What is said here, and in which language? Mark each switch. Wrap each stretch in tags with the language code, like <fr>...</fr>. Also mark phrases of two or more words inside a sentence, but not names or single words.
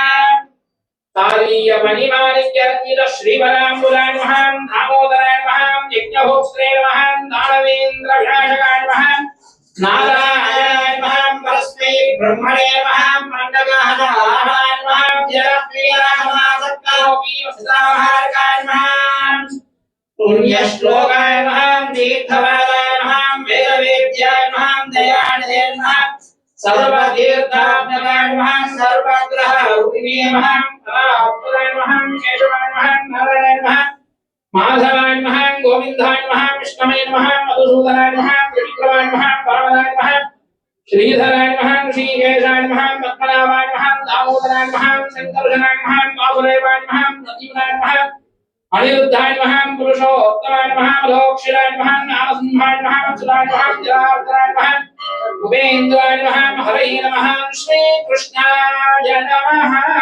<sa>तारीयमणिमाणिक्यर्चित श्रीवराम्बुलाय नमः दामोदराय नमः यज्ञभोक्त्रे नमः दानवेन्द्रविनाशकाय नमः नारायणाय नमः परस्मै ब्रह्मणे नमः मण्डकाहनाय नमः जलप्रियाय नमः सत्कारोपीवसुधामहारकाय नमः पुण्यश्लोकाय नमः तीर्थवादाय नमः वेदवेद्याय नमः दयानिधे नमः सर्वतीर्थात्मकाय नमः सर्वग्रहरूपिणे नमः कलापुराय नमः केशवाय नमः नारायणाय नमः మాధవాయ నమః గోవిందాయ నమః విష్ణవే నమః మధుసూదనాయ నమః త్రివిక్రమాయ నమః పవనాయ నమః శ్రీధరాయ నమః శ్రీకేశాయ నమః పద్మనాభాయ నమః దామోదరాయ నమః శంకర్షణాయ నమః బాబుదేవాయ నమః నదీవనాయ నమః అనిరుద్ధాయ నమః పురుషోత్తమాయ నమః మధోక్షరాయ నమః నారసింహాయ నమః సురాయ నమః జలార్దనాయ నమః ఉపేంద్రాయ నమః హరే నమః శ్రీకృష్ణాయ నమః</sa>